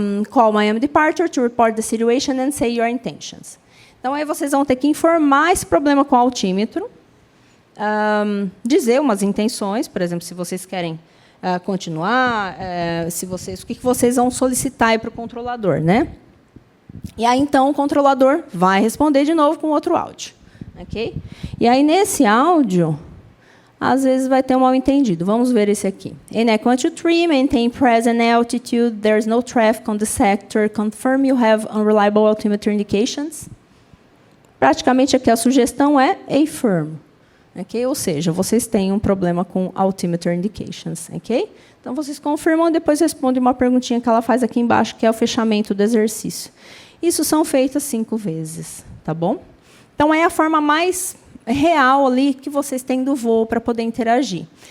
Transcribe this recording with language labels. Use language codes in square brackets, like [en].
[en] Call Miami departure to report the situation and say your intentions. [pt] Então, aí vocês vão ter que informar esse problema com o altímetro, dizer umas intenções, por exemplo, se vocês querem continuar, o que vocês vão solicitar para o controlador, né? E aí, então, o controlador vai responder de novo com outro áudio. Okay? E aí, nesse áudio, às vezes vai ter um mal-entendido. Vamos ver esse aqui. [en] Enact 1, 2, 3, maintain present altitude, there's no traffic on the sector, confirm you have unreliable altimeter indications. [pt] Praticamente, aqui a sugestão é affirm. Okay? Ou seja, vocês têm um problema com altimeter indications. Okay? Então, vocês confirmam e depois respondem uma perguntinha que ela faz aqui embaixo, que é o fechamento do exercício. Isso são feitas 5 vezes. Tá bom? Então, é a forma mais real ali que vocês têm do voo para poder interagir.